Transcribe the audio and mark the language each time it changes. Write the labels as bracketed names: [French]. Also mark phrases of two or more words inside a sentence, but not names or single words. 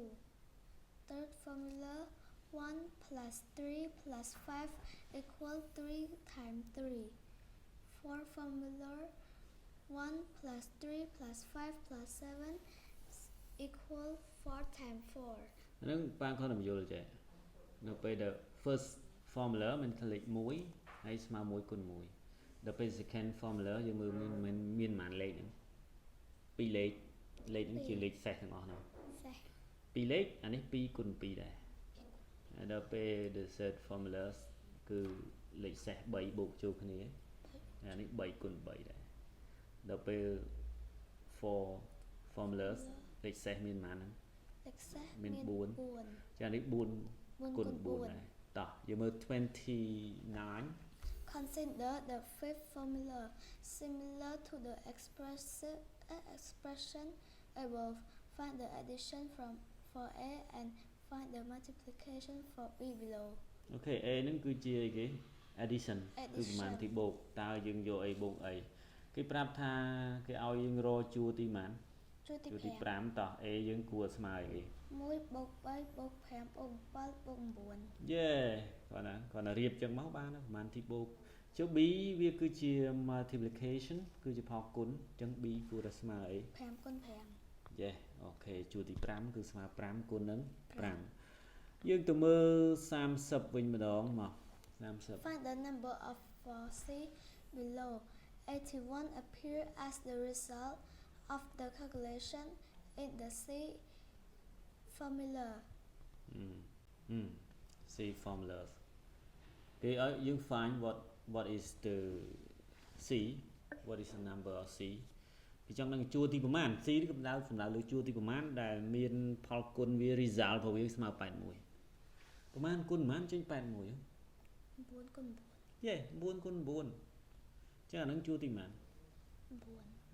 [English] Third formula 1 plus 3 plus 5 equal 3 times 3. Fourth formula 1 plus 3 plus 5 plus 7 equal 4 times 4. [Khmer] ហ្នឹងបានគាត់នឹងយល់ចេះនៅពេលដែល [English] first formula [Khmer] មានលេខ1ហើយស្មើ1គុណ1ដល់ពេល [English] second formula [Khmer] យើងមើលមានប៉ុន្មានលេខហ្នឹង2លេខហ្នឹងជាលេខសេសទាំងអស់ហ្នឹង2លេខអានេះ2គុណ2ដែរហើយដល់ពេល [English] the third formula [Khmer] គឺលេខសេស3បូកចូលគ្នាអានេះ3គុណ3ដែរដល់ពេល [English] four formulas [Khmer] លេខសេសមានប៉ុន្មានហ្នឹង លេខសេស មាន4ចានេះ4គុណ4ដែរតោះយើងមើល29 [English] Consider the fifth formula similar to the expression above. Find the addition for A and find the multiplication for B below. [Khmer] អូខេ A ហ្នឹងគឺជាអីគេ addition គឺប្រមាណទីបូកតើយើងយកអីបូកអីគេប្រាប់ថាគេឲ្យយើងរកជួរទីប៉ុន្មានជួរទី5តោះ A យើងគួរស្មើអីគេ 1បូក3បូក5បូក7បូក9 យេគាត់ណារៀបចឹងមកបានប្រមាណទីបូកចុះ B វាគឺជា multiplication គឺជាផលគុណអញ្ចឹង B គួរតែស្មើអី 5គុណ5 យេអូខេជួរទី5គឺស្មើ5គុណនឹង5យើងទៅមើល30វិញម្ដងមក 30 [English] Find the number of for C below. 81 appear as the result of the calculation in the C formula. [Khmer] C formula គេឲ្យយើង [English] find what is the C what is the number of C [Khmer] គេចង់ដឹងជួរទីប្រមាណ C នេះកំដៅលើជួរទីប្រមាណដែលមានផលគុណវា result របស់វាស្មើ81ប្រមាណគុណប្រមាណចេញ81 4 គុណ យេ9គុណ9ចឹងអានឹងជួរទីប្រមាណ 4